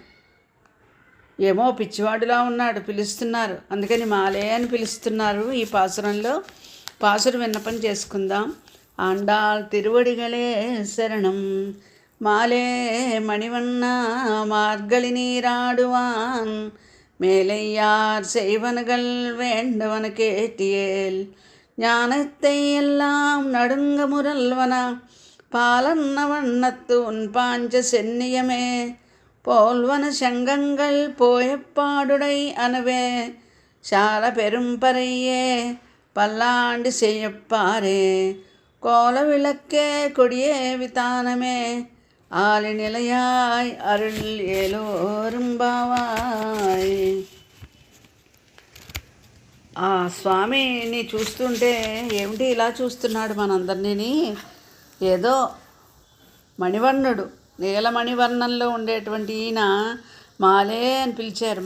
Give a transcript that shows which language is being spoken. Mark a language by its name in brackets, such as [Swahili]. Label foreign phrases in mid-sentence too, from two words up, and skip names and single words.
[Telugu] ఏమో పిచ్చివాడులా ఉన్నాడు, పిలుస్తున్నారు. అందుకని మాలే అని పిలుస్తున్నారు. ఈ పాసురంలో పాసురు విన్నపం చేసుకుందాం. [Tamil] ஆண்டாள் திருவடிகளே சரணம் மாலே மணிவண்ண மார்கழி நீராடுவான் மேலையார் செய்வனகள் வேண்டவன கேட்டியேல் ஞானத்தை எல்லாம் நடுங்க முரல்வன பாலன்ன வண்ணத்து உன் பாஞ்ச சென்னியமே போல்வன சங்கங்கள் போயப்பாடுடை அணுவே சால பெரும்பறையே பல்லாண்டு செய்யப்பாரே கோல விளக்கே கொடியே விதானமே ஆலி நிலையாய் அருள் ఏలోరుంబావాయ్. [Telugu] ఆ స్వామిని చూస్తుంటే ఏమిటి ఇలా చూస్తున్నాడు మనందరినీ? ఏదో మణివర్ణుడు, నీలమణివర్ణంలో ఉండేటువంటి ఈయన మాలే అని పిలిచారు.